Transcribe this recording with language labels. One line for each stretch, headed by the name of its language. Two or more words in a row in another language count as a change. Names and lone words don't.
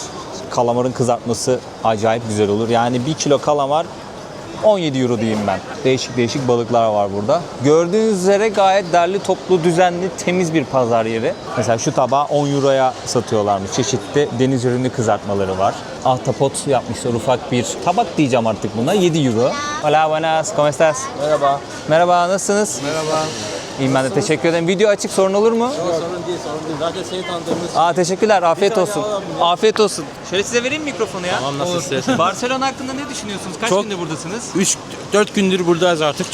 Turkish: Kalamarın kızartması acayip güzel olur. Yani 1 kilo kalamar 17 euro diyeyim ben. Değişik değişik balıklar var burada. Gördüğünüz üzere gayet derli toplu, düzenli, temiz bir pazar yeri. Mesela şu tabağı 10 euroya satıyorlarmış. Çeşitli deniz ürünü kızartmaları var. Ahtapot yapmışlar ufak bir tabak diyeceğim artık buna. 7 euro.
Spanish: Hola, buenas, ¿cómo estás?
Turkish: Merhaba. Merhaba, nasılsınız? Merhaba. İyiyim, ben de teşekkür ederim. Video açık, sorun olur mu? Sorun değil, sorun değil. Zaten seni tanıdığımız Teşekkürler, afiyet olsun. Afiyet olsun. Şöyle size vereyim mikrofonu ya. Tamam, nasıl istersen. Barcelona hakkında ne düşünüyorsunuz? Kaç Çok- gündür buradasınız? 3-4 gündür buradayız artık.